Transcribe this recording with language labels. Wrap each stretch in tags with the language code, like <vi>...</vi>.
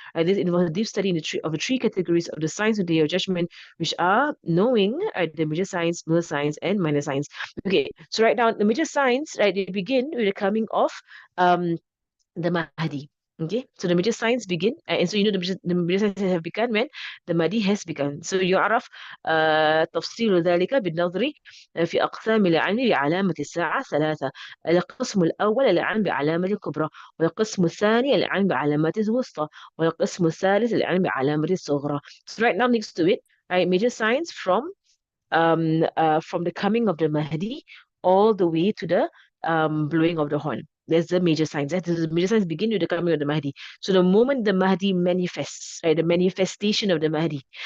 <en>This involves a deep study in the three categories of the signs of the day of judgment, which are knowing the major signs, middle signs, and minor signs. Okay, so right now the major signs, right, they begin with the coming of um the Mahdi. Okay, so the major signs begin, and so the major signs have begun when the Mahdi has begun.</en> <ar>So يعرف تفصيل ذلك بالنظر في أقسام العلم بعلامة الساعة ثلاثة. القسم الأول العلم بعلامة الكبرى، والقسم الثاني العلم بعلامات الوسطى، والقسم الثالث العلم بعلامة الصغرى.</ar> <en>So right now next to it, right, major signs from the coming of the Mahdi all the way to the blowing of the horn. There's the major signs. The major signs begin with the coming of the Mahdi. So the moment the Mahdi manifests, right, the manifestation of the Mahdi.</en>